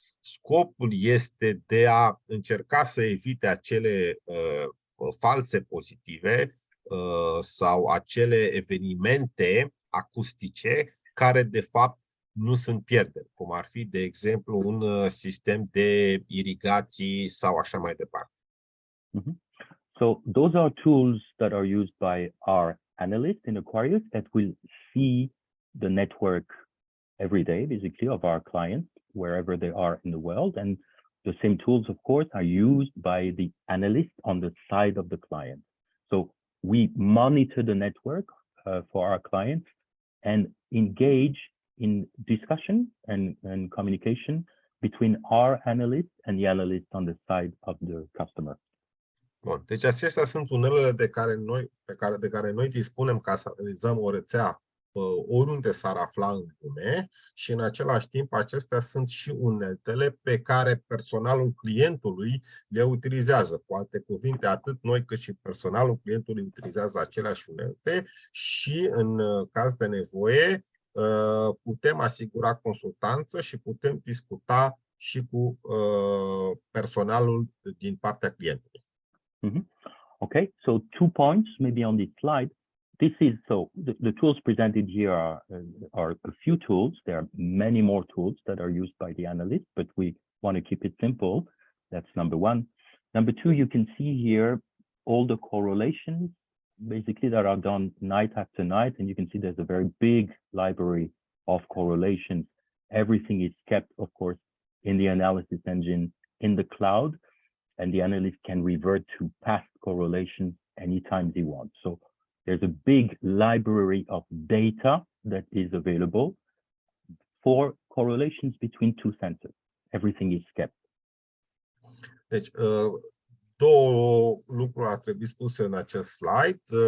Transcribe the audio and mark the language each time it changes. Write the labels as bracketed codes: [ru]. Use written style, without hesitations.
[ro] Scopul este de a încerca să evite acele false pozitive sau acele evenimente acustice care de fapt nu sunt pierderi, cum ar fi, de exemplu, un sistem de irigații sau așa mai departe. [en] So those are tools that are used by our analysts in Aquarius that will see the network every day, basically, of our clients, wherever they are in the world. And the same tools, of course, are used by the analysts on the side of the client. So we monitor the network for our clients and engage in discussion and communication between our analysts and the analysts on the side of the customer. [ro] Bun. Deci acestea sunt unelele de care noi dispunem ca să realizăm o rețea oriunde s-ar afla în lume și în același timp acestea sunt și uneltele pe care personalul clientului le utilizează. Cu alte cuvinte, atât noi cât și personalul clientului utilizează aceleași unelte și în caz de nevoie putem asigura consultanță și putem discuta și cu personalul din partea clientului. [en] Okay, so 2 points maybe on this slide. This is the tools presented here are a few tools. There are many more tools that are used by the analysts, but we want to keep it simple. That's number one. Number two, you can see here all the correlations basically that are done night after night, and you can see there's a very big library of correlations. Everything is kept, of course, in the analysis engine in the cloud, and the analyst can revert to past correlations anytime they want. So there's a big library of data that is available for correlations between two sensors. Everything is kept. [ro] Deci, două lucruri ar trebui spuse în acest slide.